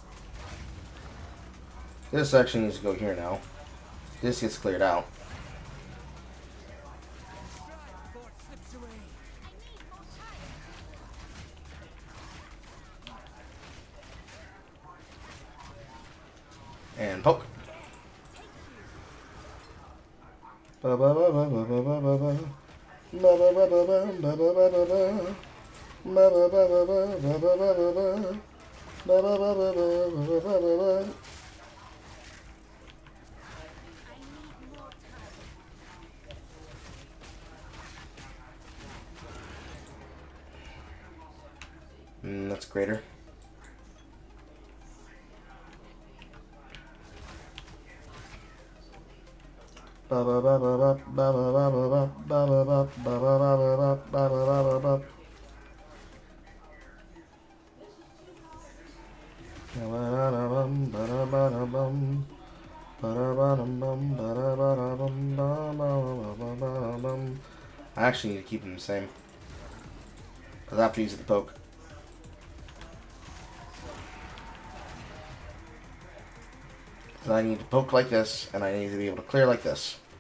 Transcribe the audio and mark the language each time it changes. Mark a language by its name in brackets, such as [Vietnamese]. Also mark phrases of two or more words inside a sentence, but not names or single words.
[English] This section needs to go here now. This gets cleared out. Strike before it slips away. And poke. Ba ba ba ba ba ba ba ba ba. Ba ba ba ba ba ba ba ba ba ba. Ba ba ba ba ba ba ba ba ba ba. Ba ba ba ba ba ba ba ba ba. That's greater. Ba ba ba ba ba ba ba ba ba ba ba ba ba ba ba ba ba ba ba. I actually need to keep them the same. Because I have to use the poke. Because I need to poke like this, and I need to be able to clear like this.